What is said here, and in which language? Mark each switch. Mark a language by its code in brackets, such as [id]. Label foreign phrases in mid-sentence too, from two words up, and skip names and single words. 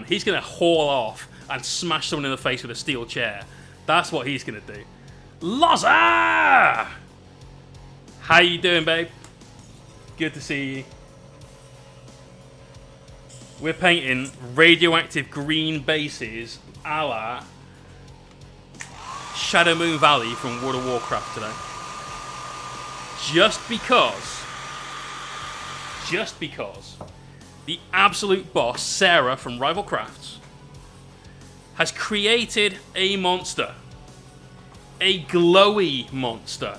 [en] He's going to haul off and smash someone in the face with a steel chair. That's what he's going to do. Loza! How you doing, babe? Good to see you. We're painting radioactive green bases a la Shadowmoon Valley from World of Warcraft today. Just because the absolute boss, Sarah from Rival Crafts, has created a monster. A glowy monster.